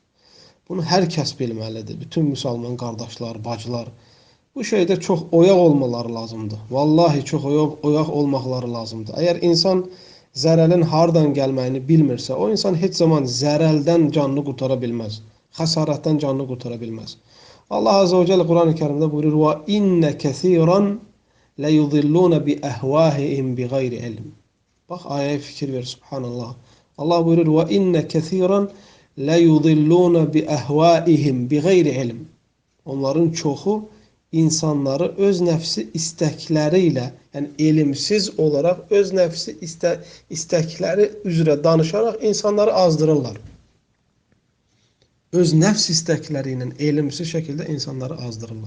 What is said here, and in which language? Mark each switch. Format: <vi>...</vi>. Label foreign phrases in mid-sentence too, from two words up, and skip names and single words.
<az>Bunu hər kəs bilməlidir. Bütün müsəlman qardaşlar, bacılar, bu şeydə çox oyaq olmaları lazımdır. Vallahi çox oyaq olmaqları lazımdır. Əgər insan zərəlin hardan gəlməyini bilmirsə, o insan heç zaman zərəldən canını qurtara bilməz. Xəsarətdən canını qurtara bilməz.</az> <ar>الله عز وجل</ar> <az>Quran-ı Kərimdə buyurur,</az> <ar>وَإِنَّ كَثِيرًا لَيُضِلُّونَ بِأَهْوَاهِهِمْ بِغَيْرِ عِلْمٍ.</ar> <az>Bax, ayəyə fikir ver, subhanallah. Allah buyurur,</az> <ar>وَإِنَّ كَثِيرًا لَيُضِلُّونَ بِأَهْوَاهِهِمْ بِغَيْرِ عِلْمٍ.</ar> <az>Onların çoxu insanları öz nəfsi istəkləri ilə, yəni elmsiz olaraq öz nəfsi istəkləri üzrə danışaraq insanları azdırırlar. Öz nəfs istəkləri ilə elmsiz şəkildə insanları azdırırlar.</az>